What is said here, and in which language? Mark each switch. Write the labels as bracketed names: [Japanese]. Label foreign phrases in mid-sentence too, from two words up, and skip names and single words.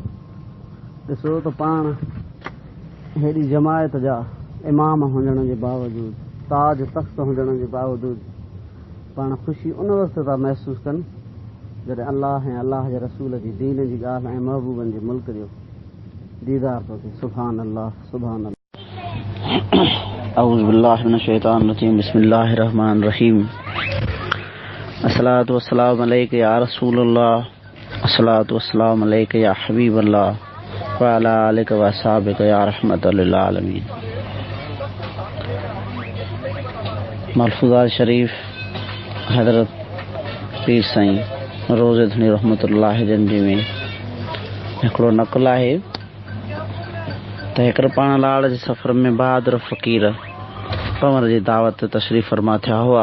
[Sindhi] ॾिसो त पाण हेॾी जमायत जा इमाम हुजण जे बावजूदि, ताज तख़्त हुजण जे बावजूदि, पाण ख़ुशी उन वक़्तु था महसूसु कनि जॾहिं अल्लाह ऐं अल्लाह जे रसूल जी दीन जी ॻाल्हि ऐं महबूबनि जे मुल्क जो दीदार थो थिए। [Arabic] سبحان الله، سبحان الله۔ أعوذ بالله من الشيطان الرجيم بسم الله الرحمن الرحيم. الصلاة والسلام عليك يا رسول الله، الصلاة والسلام عليك يا حبيب الله وعلى آلك وأصحابك يا رحمة للعالمين. [Sindhi] मलफूज़ात शरीफ हज़रत पीर साईं रोज़े धनी रहमतुल्लाह जंजी में हिकिड़ो नक़ल आहे त हिकिड़े पाण लाड़ जे सफ़र में बहादुर फ़क़ीर पंवर जी दावत ते तशरीफ़ फरमा थिया हुआ।